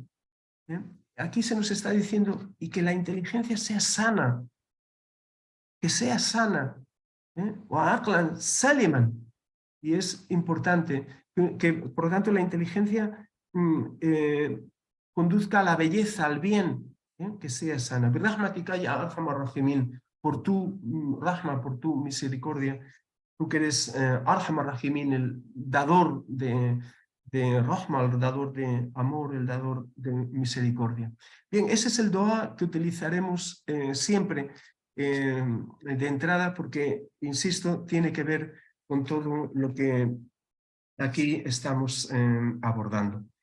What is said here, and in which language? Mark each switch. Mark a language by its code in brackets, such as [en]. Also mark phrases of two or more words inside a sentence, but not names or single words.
[es] Aquí se nos está diciendo, y que la inteligencia sea sana, que sea sana. [ar] وعقلا سليما. [es] Y es importante que, por lo tanto, la inteligencia conduzca a la belleza, al bien, que sea sana. [ar] برحمتك يا أرحم الراحمين, [es] por tu rahma, por tu misericordia, tú que eres [ar] أرحم الراحمين, [es] el dador de rahma, el dador de amor, el dador de misericordia. Bien, ese es el dua que utilizaremos siempre de entrada porque, insisto, tiene que ver con todo lo que aquí estamos abordando.